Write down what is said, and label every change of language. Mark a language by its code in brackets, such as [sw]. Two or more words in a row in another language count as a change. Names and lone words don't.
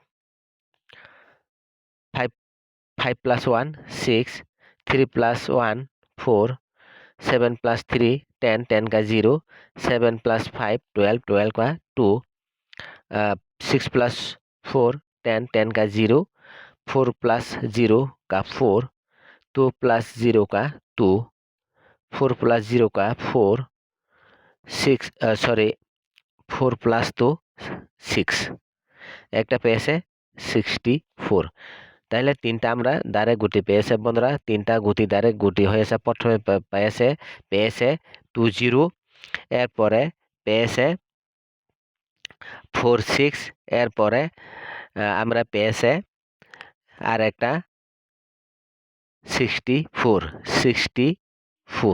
[en] 5 plus 1 6, 3 plus 1 4, 7 plus 3 10, 10 का 0, 7 plus 5 12, 12 का 2, 6 plus 4 10, 10 का 0, 4 plus 0 का 4, 2 plus 0 का 2, 4 plus 0 का 4, 4 plus 2 6। [bn] একটা পেয়েছে 64। তাহলে 3টা আমরা দ্বারে গুটি পেয়েছে বন্ধুরা। 3টা গুটি দ্বারে গুটি হয়েছে। প্রথমে পেয়েছে 20, এরপরে পেয়েছে 46, এরপরে আমরা পেয়েছে আর একটা 64।